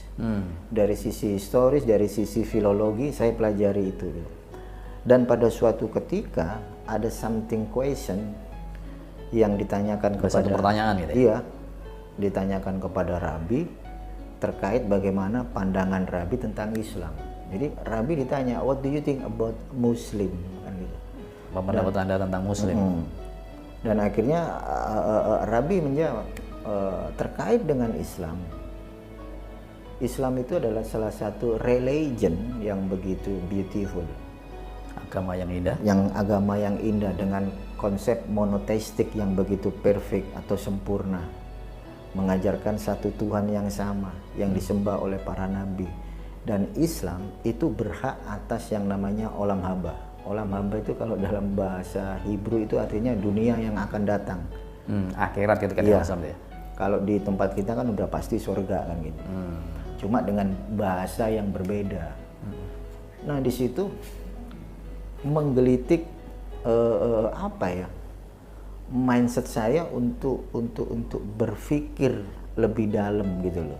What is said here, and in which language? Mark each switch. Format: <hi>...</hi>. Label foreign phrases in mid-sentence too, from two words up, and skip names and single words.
<id>Dari sisi historis, dari sisi filologi, saya pelajari itu. Dan pada suatu ketika ada</id> <en>something question</en> <id>yang ditanyakan Ada satu pertanyaan gitu ya? Iya, ditanyakan kepada Rabi terkait bagaimana pandangan Rabi tentang Islam. Jadi Rabi ditanya,</id> <en>what do you think about Muslim?</en> <id>Kan gitu. Apa pendapat Anda tentang Muslim? Dan akhirnya Rabi menjawab, terkait dengan Islam. Islam itu adalah salah satu religion yang begitu beautiful. Agama yang indah. Yang agama yang indah dengan konsep monoteistik yang begitu perfect atau sempurna. Mengajarkan satu Tuhan yang sama, yang disembah oleh para nabi. Dan Islam itu berhak atas yang namanya</id> <he>עולם הבא. עולם הבא</he> <id>itu kalau dalam bahasa Hebrew itu artinya dunia yang akan datang. Akhirat ketika Iya. Islam ya. Kalau di tempat kita kan udah pasti surga kan gitu. Cuma dengan bahasa yang berbeda. Nah di situ menggelitik mindset saya untuk berpikir lebih dalam gitu loh.</id>